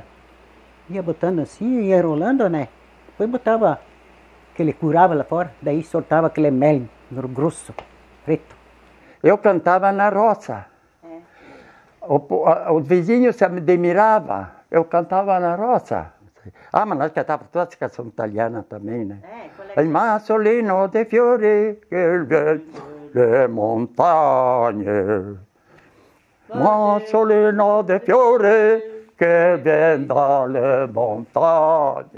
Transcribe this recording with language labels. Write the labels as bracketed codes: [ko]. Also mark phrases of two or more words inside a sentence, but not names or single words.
[pt] Ia botando assim, ia enrolando, né? Depois botava, que ele curava lá fora, daí soltava aquele mel grosso, preto. Eu cantava na roça. O vizinho se admirava, eu cantava na roça. Ah, mas nós cantávamos todas as canções italianas também, né? [it] Il massolino de fiori che viene le montagne. Massolino de fiori che viene dalle montagne.